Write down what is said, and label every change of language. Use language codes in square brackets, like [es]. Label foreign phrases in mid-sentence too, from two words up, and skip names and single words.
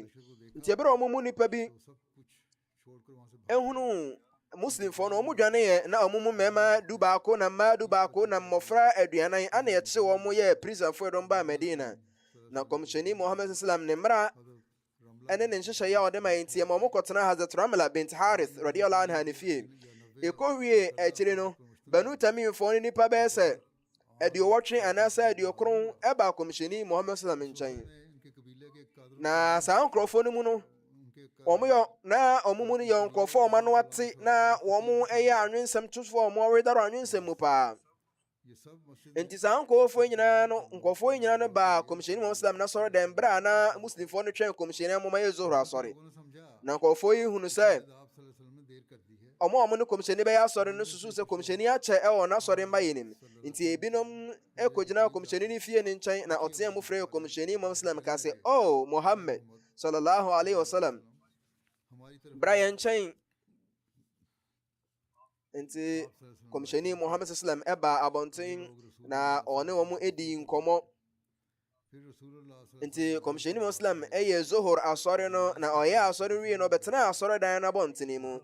[ak] Nti ɛberɛ wɔn mu nipa bi ehunu muslimfoɔ no wɔn dwaneɛ na wɔn mu mmarima dubaako na mmaa dubaako na mmɔfra aduanan ana yɛkye wɔn yɛ prisonfoɔ dɔm baa Medina. Na kɔmhyɛni Muhammad sallam ne mmara ɛne ne nhyehyɛeɛ a ɔde ma yɛn nti ma wɔn kɔtena Hazrat Ramla bint Harith [ar] رضي الله عنها [ak] ne fie. Ɛkɔwie akyire no Banu Tamimfoɔ no nipa bɛyɛ sɛ aduɔwɔtwe anaasɛ aduɔkron ɛba kɔmhyɛni Muhammad sallam nkyɛn. Na saa nkurɔfoɔ no mu no wɔn mu no yɛ nkurɔfoɔ a wɔn ano ate na wɔn ɛyɛ anwensɛm tofoɔ a wɔn awedaro anwensɛm mu paa. Enti saa nkɔfoɔ yi nyinaa no baa kɔmhyɛni Muhammad sallam n'asɔre dɛm bere a na muslimfoɔ no twɛn kɔmhyɛni amoma yɛ zohor asɔre. Na nkɔfoɔ yi hunu sɛ ɔmo a ɔmo ne kɔmhyɛni bɛyɛ asɔre no susuw sɛ kɔmhyɛni akyɛ ɛwɔ n'asɔre mba yɛ nim. Nti ebinom ɛkɔgyina kɔmhyɛni no fie ne nkyɛn na ɔteɛ mu frɛ kɔmhyɛni Muhammad sallam ka sɛ, "Oh Muhammad [ar] صلى الله عليه وسلم, [ak] bra yɛn nkyɛn." Nti kɔmhyɛni Muhammad sallam ɛbaa abɔnten na ɔne wɔn edi nkɔmmɔ. Nti kɔmhyɛni Muhammad sallam ɛyɛ zohor asɔre no na ɔyɛ asɔre wie no ɔbɛtena asɔre dan no abɔnten mu.